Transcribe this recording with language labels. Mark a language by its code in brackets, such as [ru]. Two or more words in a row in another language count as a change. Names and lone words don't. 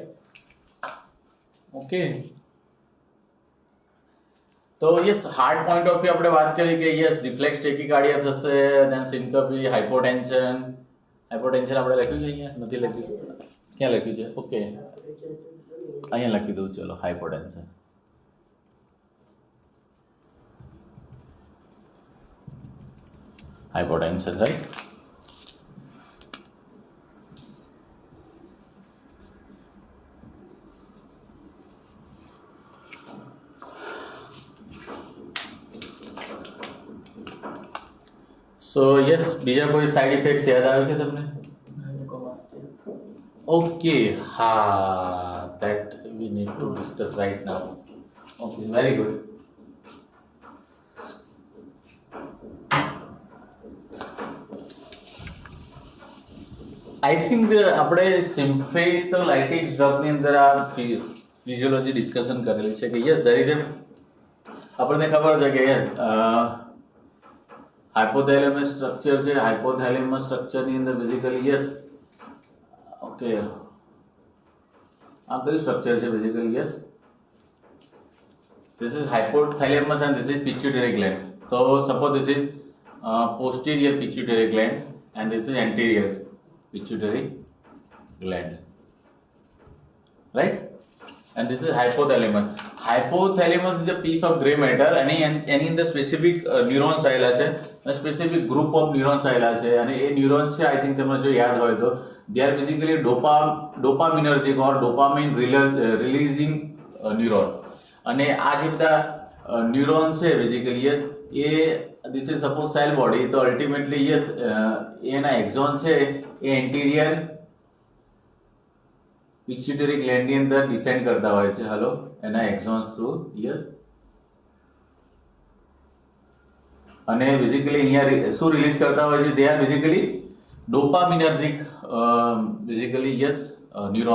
[gu] ઓકે તો યસ [en] heart point of view [gu] આપણે વાત કરી કે યસ [en] reflex tachycardia [gu] થશે [en] then syncope hypotension [gu] આપણે લખ્યું છે અહીંયા નથી લખ્યું ક્યાં લખ્યું છે ઓકે અહીંયા લખી દઉં ચલો હાઇપોટેન્શન. [en] Hypotension, right? So yes, [gu] બીજા કોઈ સાઇડ ઇફેક્ટ્સ યાદ આવે છે તમને? [en] Okay, that we need to discuss right now. Okay, very good. I think [gu] આપણે [en] sympatholytics drug [gu] અંદર આ [en] physiology discussion [gu] કરેલી છે કે [en] yes there is [gu] આપણને ખબર છે કે [en] yes hypothalamus structure [gu] છે. [en] hypothalamus structure [gu] અંદર [en] basically yes okay [gu] આ કયું સ્ટ્રક્ચર છે [en] basically yes this is hypothalamus and this is pituitary gland. તો suppose this is posterior pituitary gland and this is anterior pituitary gland right and this is hypothalamus is a piece of gray matter and any in the specific neurons [gu] આવેલા છે અને [en] specific group of neurons [gu] આવેલા છે અને એ neurons છે [en] I think [gu] તમને જો યાદ હોય તો [en] they are basically dopaminergic or dopamine releasing neuron [gu] અને આ જે બધા neurons છે [en] basically yes એ this is suppose cell body તો ultimately yes [gu] એના axon છે એ [en] એન્ટીરિયર pituitary gland [gu] અંદર ડિસેન્ડ કરતા હોય છે હલો એના [en] axons through yes [gu] અને બેઝિકલી અહીંયા શું રિલીઝ કરતા હોય છે [en] they are basically dopaminergic basically yes neuron.